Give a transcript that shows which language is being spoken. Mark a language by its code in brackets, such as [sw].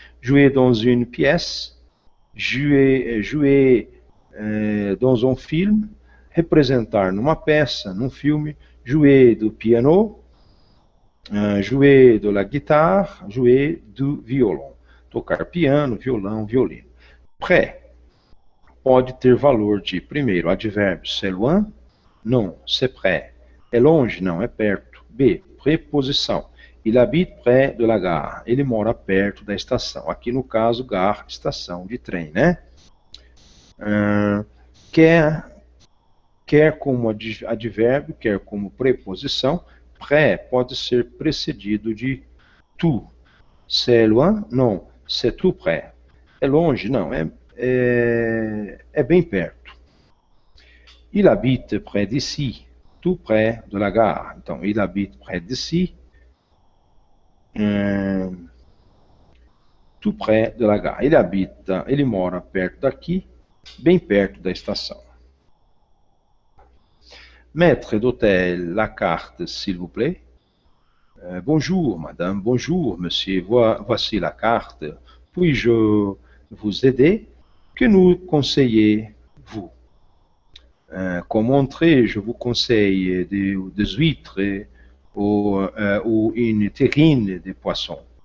[fr] Jouer dans une pièce, jouer dans un film, [pt] representar numa peça, num filme, [fr] jouer do piano, jouer de la guitare, jouer do violon. [pt] Tocar piano, violão, violino. Prêt pode ter valor de, primeiro, advérbio, [fr] c'est loin, non, c'est près. [pt] É longe, não, é perto. B, preposição. [fr] Il habite près de la gare. [pt] Ele mora perto da estação. Aqui no caso, gare, estação de trem, né? Quer como advérbio, quer como preposição. Près pode ser precedido de tout. [fr] C'est loin? Non, c'est tout près. [pt] É longe? Não, é bem perto. [fr] Il habite près d'ici, tout près de la gare. Então, il habite près d'ici, tout près de la gare. [pt] Ele mora perto daqui, bem perto da estação. [fr] Maître d'hôtel, la carte, s'il vous plaît. Bonjour, madame, bonjour, monsieur, voici la carte. Puis-je vous aider? Que nous conseillez-vous? Comme entrée, je vous conseille des huîtres ou une terrine de poisson.